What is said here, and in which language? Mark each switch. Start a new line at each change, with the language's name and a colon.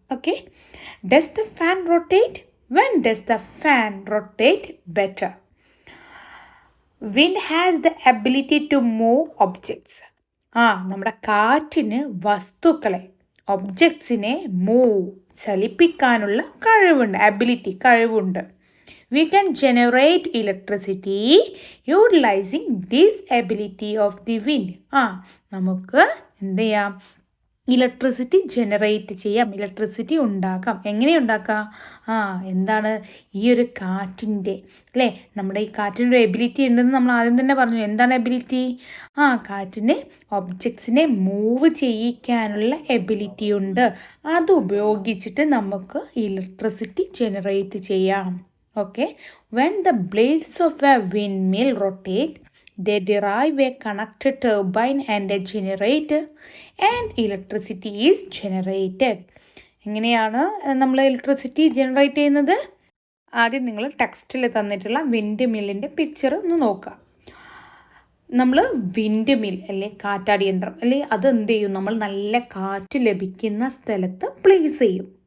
English: Okay, does the fan rotate? When does the fan rotate better? Wind has the ability to move objects.
Malayalam: നമ്മുടെ കാറ്റിന് വസ്തുക്കളെ, ഒബ്ജക്ട്സിനെ move, ചലിപ്പിക്കാനുള്ള കഴിവുണ്ട്, കഴിവുണ്ട്.
English: We can generate electricity utilizing this ability of the wind.
Malayalam: നമുക്ക് എന്ത് ചെയ്യാം? Electricity generate ചെയ്യാം, electricity ഉണ്ടാക്കാം. എങ്ങനെ ഉണ്ടാക്കാം? എന്താണ് ഈ ഒരു കാറ്റിൻ്റെ അല്ലേ, നമ്മുടെ ഈ കാറ്റിൻ്റെ എബിലിറ്റി ഉണ്ടെന്ന് നമ്മൾ ആദ്യം തന്നെ പറഞ്ഞു. എന്താണ് എബിലിറ്റി? കാറ്റിന് ഒബ്ജക്ട്സിനെ മൂവ് ചെയ്യിക്കാനുള്ള എബിലിറ്റി ഉണ്ട്. അത് ഉപയോഗിച്ചിട്ട് നമുക്ക് ഇലക്ട്രിസിറ്റി ജനറേറ്റ് ചെയ്യാം.
English: Okay, when the blades of a windmill rotate, they derive a connected turbine and a generator, and electricity is generated.
Malayalam: എങ്ങനെയാണ് നമ്മൾ ഇലക്ട്രിസിറ്റി ജനറേറ്റ് ചെയ്യുന്നത്? ആദ്യം നിങ്ങൾ ടെക്സ്റ്റിൽ തന്നിട്ടുള്ള വിൻഡ് മില്ലിൻ്റെ പിക്ചർ ഒന്ന് നോക്കുക. നമ്മൾ വിൻഡ് മിൽ അല്ലെ, കാറ്റാടി യന്ത്രം അല്ലെ, അത് എന്ത് ചെയ്യും? നമ്മൾ നല്ല കാറ്റ് ലഭിക്കുന്ന സ്ഥലത്ത് പ്ലേസ് ചെയ്യും.